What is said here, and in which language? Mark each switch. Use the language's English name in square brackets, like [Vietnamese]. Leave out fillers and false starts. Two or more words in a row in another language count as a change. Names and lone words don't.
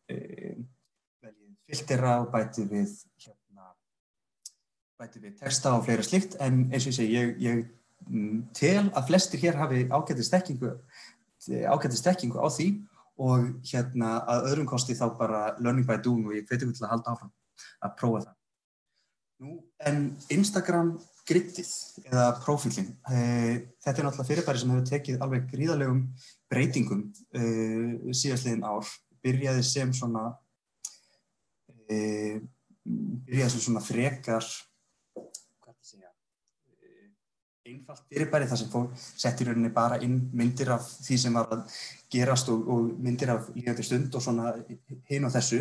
[Icelandic] filtera og bætið við texta og fleira slíkt en eins og ég segi, ég tel að flestir hér hafi ágætis þekkingu á því og hérna að öðrum kosti þá bara [English] learning by doing [Icelandic] og ég hvet ykkur til að halda áfram að prófa það. Nú, en Instagram griddið eða prófílinn, þetta náttúrulega fyrirbæri sem hefur tekið alveg gríðarlegum breytingum síðastliðin ár, byrjaði sem svona frekar, einfalt fyrirbæri þar sem fólk setti í rauninni bara inn myndir af því sem var að gerast og myndir af líðandi stund og svona hin og þessu.